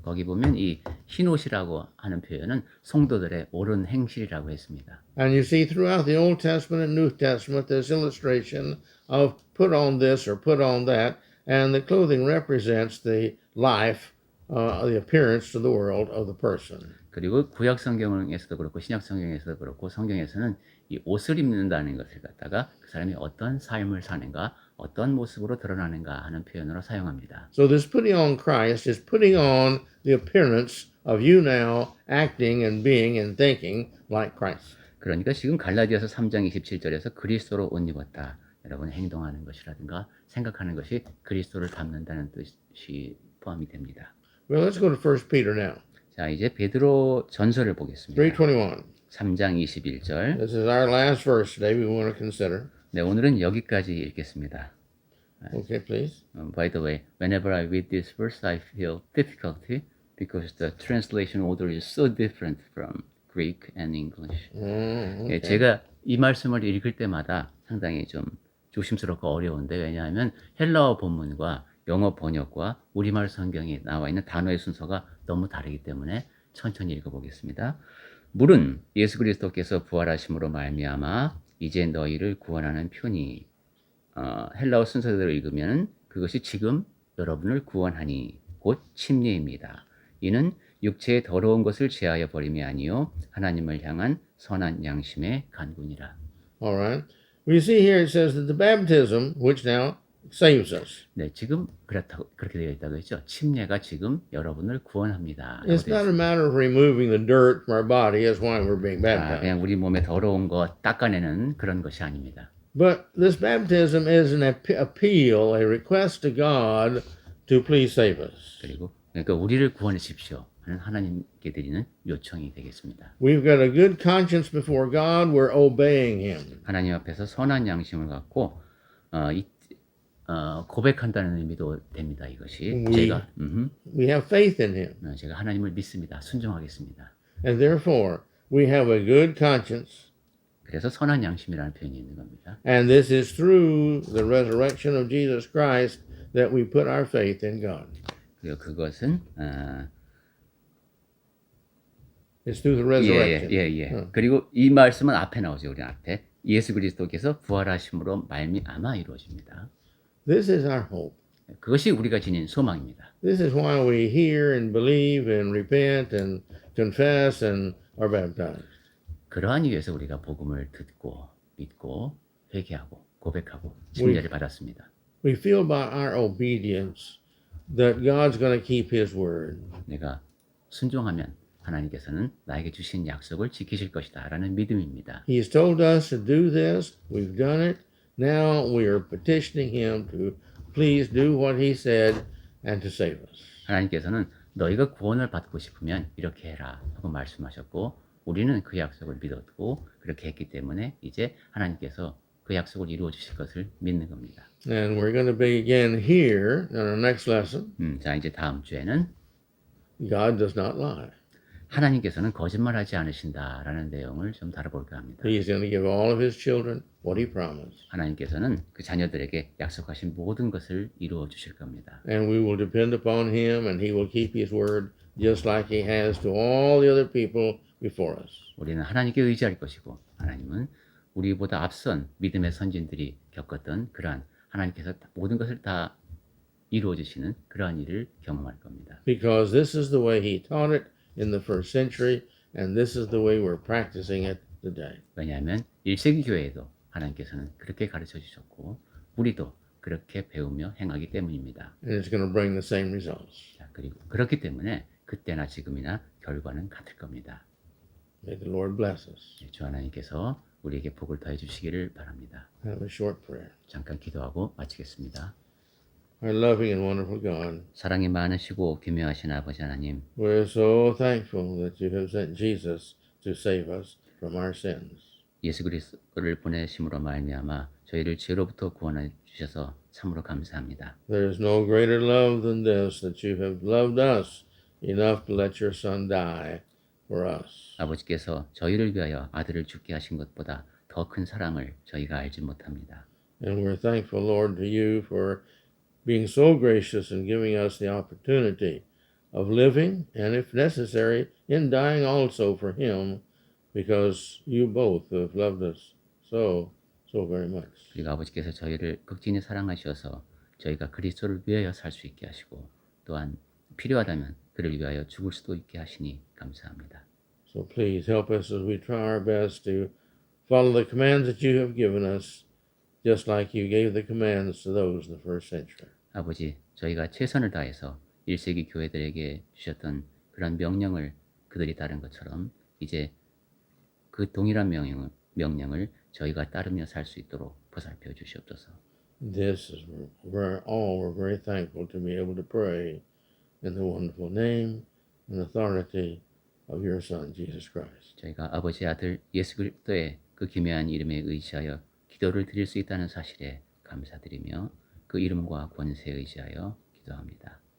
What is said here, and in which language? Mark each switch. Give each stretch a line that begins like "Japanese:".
Korean: 거기 보면 이 흰옷이라고 하는 표현은 성도들의 옳은 행실이라고 했습니다.
English: And you see throughout the Old Testament and New Testament this illustration of put on this or put on that, and the clothing represents the life, the appearance to the world of the person.
Korean: 그리고 구약 성경에서도 그렇고 신약 성경에서도 그렇고 성경에서는 이 옷을 입는다는 것을 갖다가 그 사람이 어떤 삶을 사는가, 어떤 모습으로 드러나는가 하는 표현으로 사용합니다.
English: So this putting on Christ is putting on the appearance of you now acting and being and thinking like Christ.
Korean: 그러니까 지금 갈라디아서 3장 27절에서 그리스도로 옷 입었다. 여러분 행동하는 것이라든가 생각하는 것이 그리스도를 닮는다는 뜻이 포함이 됩니다.
English: Well, let's go to 1 Peter now.
Korean: 자, 이제 베드로 전서를 보겠습니다.
English: 3:21.
Korean: 3장 21절.
English: This is our last verse today we want to consider.
Korean: 네, 오늘은 여기까지 읽겠습니다.
English: Okay, please. By the way, whenever I read this verse, I feel difficulty because the translation order is so different from Greek and English. Okay.
Korean: 제가 이 말씀을 읽을 때마다 상당히 좀 조심스럽고 어려운데 왜냐하면 헬라어 본문과 영어 번역과 우리말 성경이 나와 있는 단어의 순서가 너무 다르기 때문에 천천히 읽어보겠습니다. 물은 예수 그리스도께서 부활하심으로 말미암아 이제 너희를 구원하는 표니 헬라어 순서대로 읽으면 그것이 지금 여러분을 구원하니 곧 침례입니다. 이는 육체의 더러운 것을 제하여 버림이 아니요 하나님을 향한 선한 양심의 간구니라.
English: All right. We see here it says that the baptism, which now saves us,
Korean: 네, 지금 그렇게 되어 있다고 했죠. 침례가 지금 여러분을 구원합니다.
English: it's not a matter of removing the dirt from our body as why we're being baptized.
Korean: 그냥 우리 몸에 더러운 거 닦아내는 그런 것이 아닙니다.
English: But this baptism is an appeal, a request to God to please save us.
Korean: 그러니까 우리를 구원해 주십시오 하는 하나님께 드리는 요청이 되겠습니다.
English: We've got a good conscience before God. We're obeying Him.
Korean: 하나님 앞에서 선한 양심을 갖고 고백한다는 의미도 됩니다. 이것이
English: We have faith in Him.
Korean: 제가 하나님을 믿습니다. 순종하겠습니다.
English: And therefore, we have a good conscience.
Korean: 그래서 선한 양심이라는 표현이 있는 겁니다.
English: And this is through the resurrection of Jesus Christ that we put our faith in God.
Korean: 그리고 그것은
English: It's through the resurrection.
Korean: 그리고 이 말씀은 앞에 나오죠. 우리 앞에 예수 그리스도께서 부활하심으로 말미암아 이루어집니다.
English: This is our hope.
Korean: 그것이 우리가 지닌 소망입니다.
English: This is why we hear and believe and repent and confess and are baptized.
Korean: 그러한 이유에서 우리가 복음을 듣고 믿고 회개하고 고백하고 침례를 받았습니다.
English: We feel by our obedience that God's going to keep His word.
Korean: 내가 순종하면 하나님께서는 나에게 주신 약속을 지키실 것이다 라는 믿음입니다.
English: He's told us to do this. We've done it. Now we are petitioning Him to please do what He said and to save us.
Korean: 하나님께서는 너희가 구원을 받고 싶으면 이렇게 해라 하고 말씀하셨고 우리는 그 약속을 믿었고 그렇게 했기 때문에 이제 하나님께서 그 약속을 이루어 주실 것을 믿는 겁니다.
English: And we're going to begin here in our next lesson.
Korean: 자, 이제 다음 주에는
English: God does not lie.
Korean: 하나님께서는 거짓말하지 않으신다라는 내용을 좀 다뤄볼까 합니다.
English: He's going to give all of His children what He promised.
Korean: 하나님께서는 그 자녀들에게 약속하신 모든 것을 이루어 주실 겁니다.
English: And we will depend upon Him and He will keep His word just like He has to all the other people before us.
Korean: 우리는 하나님께 의지할 것이고 하나님은 우리보다 앞선 믿음의 선진들이 겪었던 그러한 하나님께서 모든 것을 다 이루어 주시는 그러한 일을 경험할 겁니다.
English: Because this is the way He taught it in the first century, and this is the way we're practicing it today.
Korean: 왜냐하면 1세기 교회에도 하나님께서는 그렇게 가르쳐 주셨고 우리도 그렇게 배우며 행하기 때문입니다.
English: And it's going to bring the same results.
Korean: 자, 그리고 그렇기 때문에 그때나 지금이나 결과는 같을 겁니다.
English: May the Lord bless us.
Korean: 주 하나님께서 우리에게 복을 더해 주시기를 바랍니다.
English: Have a short prayer.
Korean: 잠깐 기도하고 마치겠습니다.
English: our loving and wonderful God.
Korean: 사랑이 많으시고 기묘하신 아버지 하나님,
English: We're so thankful that you have sent Jesus to save us from our sins.
Korean: 예수 그리스도를 보내심으로 말미암아 저희를 죄로부터 구원해 주셔서 참으로 감사합니다.
English: There is no greater love than this, that you have loved us enough to let your Son die for us.
Korean: 아버지께서 저희를 위하여 아들을 죽게 하신 것보다 더 큰 사랑을 저희가 알지 못합니다.
English: And we're thankful, Lord, to you for being so gracious and giving us the opportunity of living, and if necessary, in dying also for him, because you both have loved us so very much.
Korean: 그리고 아버지께서 저희를 극진히 사랑하셔서 저희가 그리스도를 위하여 살 수 있게 하시고 또한 필요하다면 그를 위하여 죽을 수도 있게 하시니 감사합니다.
English: So please help us as we try our best to follow the commands that you have given us, just like you gave the commands to those in the first century.
Korean: 아버지, 저희가 최선을 다해서 1세기 교회들에게 주셨던 그런 명령을 그들이 따른 것처럼 이제 그 동일한 명령을 저희가 따르며 살 수 있도록 보살펴 주시옵소서.
English: This is we're very thankful to be able to pray in the wonderful name and authority of your Son, Jesus Christ.
Korean: 저희가 아버지 아들 예수 그리스도의 그 기묘한 이름에 의지하여 기도를 드릴 수 있다는 사실에 감사드리며 그 이름과 권세에 의지하여 기도합니다.